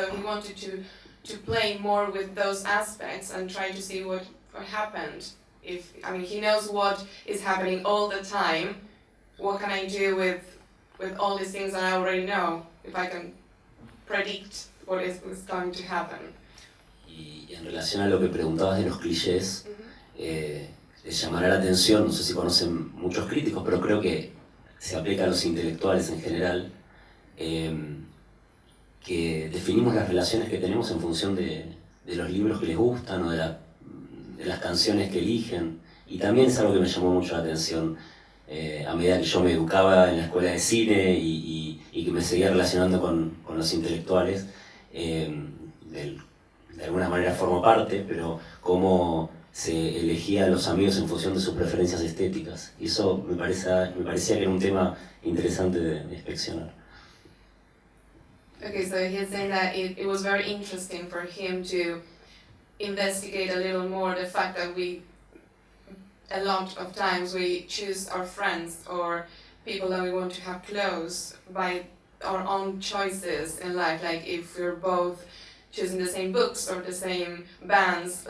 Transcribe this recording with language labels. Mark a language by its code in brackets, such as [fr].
[en] So he wanted to play more with those aspects and try to see what happened. He knows what is happening all the time. What can I do with all these things that I already know, if I can predict what is going to happen? [es] Y en relación a lo que preguntabas de los clichés, les llamará la atención, no sé si conocen muchos críticos, pero creo que se aplica a los intelectuales en general, que definimos las relaciones que tenemos en función de los libros que les gustan o de las canciones que eligen. Y también es algo que me llamó mucho la atención a medida que yo me educaba en la escuela de cine y que me seguía relacionando con los intelectuales. De alguna manera formo parte, pero cómo se elegía a los amigos en función de sus preferencias estéticas. Y eso me parecía que era un tema interesante de inspeccionar. [en] Okay, so he's saying that it was very interesting for him to investigate a little more the fact that a lot of times we choose our friends or people that we want to have close by our own choices in life, like if we're both choosing the same books or the same bands.